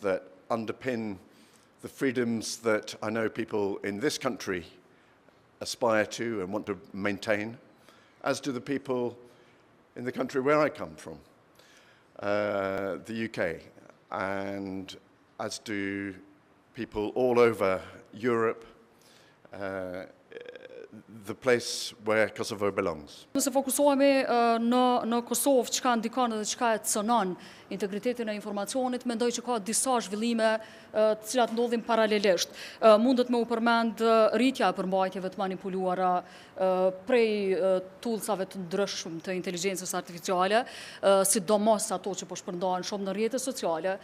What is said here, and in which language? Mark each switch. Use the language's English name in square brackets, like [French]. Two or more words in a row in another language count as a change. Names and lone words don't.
[English] that underpin the freedoms that I know people in this country aspire to and want to maintain, as do the people in the country where I come from, the UK, and as do people all over Europe, the place where Kosovo belongs. [Albanian] Nëse fokusohemi në Kosovë, çka ndikon dhe çka e cënon integritetin e informacionit, mendoj që ka disa zhvillime të cilat ndodhin paralelisht. Mundet me u përmend rritja e përmbajtjeve të manipuluara prej toolsave të ndryshëm të inteligjencës artificiale, sidomos ato që po shpërndahen shumë në rrjetet sociale.